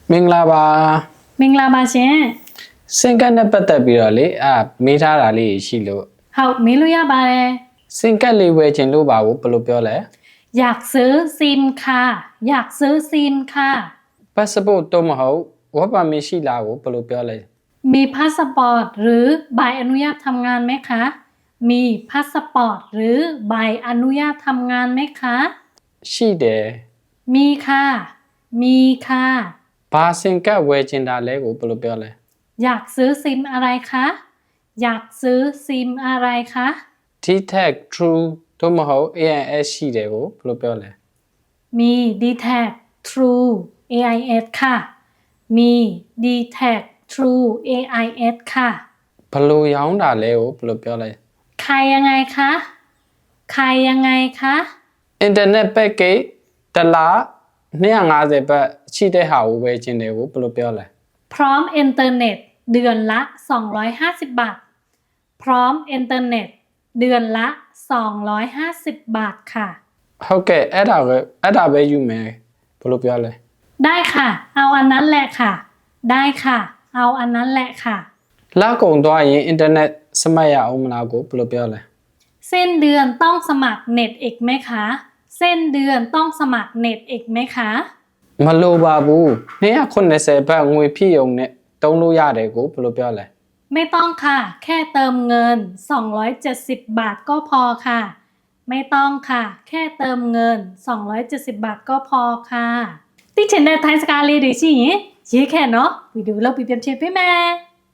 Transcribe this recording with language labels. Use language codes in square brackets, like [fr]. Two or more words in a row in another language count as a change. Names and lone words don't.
[my] မင်္ဂလာပါ မင်္ဂလာပါရှင် စင်ကတ်နဲ့ပတ်သက်ပြီးတော့လေမေးထားတာလေးရှိလို့ ဟုတ်မေးလို့ရပါတယ် စင်ကတ်လေးဝယ်ခြင်းလို့ပါဘူးဘယ်လိုပြောလဲ [th] อยากซื้อซิมค่ะอยากซื้อซิมค่ะ [my] passport တော့မဟုတ် [en] work permit [my] ရှိလားကိုဘယ်လိုပြောလဲ [th] มีพาสปอร์ตหรือใบอนุญาตทำงานไหมคะมีพาสปอร์ตหรือใบอนุญาตทำงานไหมคะ [my] ရှိတယ် [th] มีค่ะมีค่ะ [my] ဘာစင်ကတ်ဝယ်ခြင်းတာလဲကိုဘယ်လိုပြောလဲ [th] อยากซื้อซิมอะไรคะอยากซื้อซิมอะไรคะ [my] T-Tag True တော့မဟုတ် AIS ရှိတယ်ကိုဘယ်လိုပြောလဲ [th] มี D-Tag True AIS ค่ะมี D-Tag True AIS ค่ะ [my] ဘယ်လိုရောင်းတာလဲကိုဘယ်လိုပြောလဲ [th] ใครยังไงคะใครยังไงคะ [en] Internet package [my] တစ်လ250ဘတ်ရှိတဲ့ဟာကိုဝယ်ခြင်းတယ်ကိုဘယ်လိုပြောလဲ [th] พร้อมอินเทอร์เน็ตเดือนละ250 บาท พร้อมอินเทอร์เน็ตเดือนละ250 บาทค่ะ [my] ဟုတ်ကဲ့အဲ့ဒါပဲယူမယ်ဘယ်လိုပြောလဲ [th] ได้ค่ะ เอาอันนั้นแหละค่ะ ได้ค่ะ เอาอันนั้นแหละค่ะ [my] လကုံသွားရင် internet စမှတ်ရအောင်မလားကိုဘယ်လိုပြောလဲ [th] สิ้นเดือนต้องสมัครเน็ตอีกไหมคะสิ้นเดือนต้องสมัครเน็ตอีกไหมคะ [my] မလိုပါဘူး290ဘတ်ငွေဖြည့်ရုံနဲ့သုံးလို့ရတယ်ကိုဘယ်လိုပြောလဲ [th] ไม่ต้องค่ะ แค่เติมเงิน270 บาทก็พอค่ะ ไม่ต้องค่ะ แค่เติมเงิน270 บาทก็พอค่ะติดเช่นในไทยสกาลีดีสิ [my] ရေးခဲ့နော်ဗီဒီယိုလောက်ပြပြချင်ပေးမယ်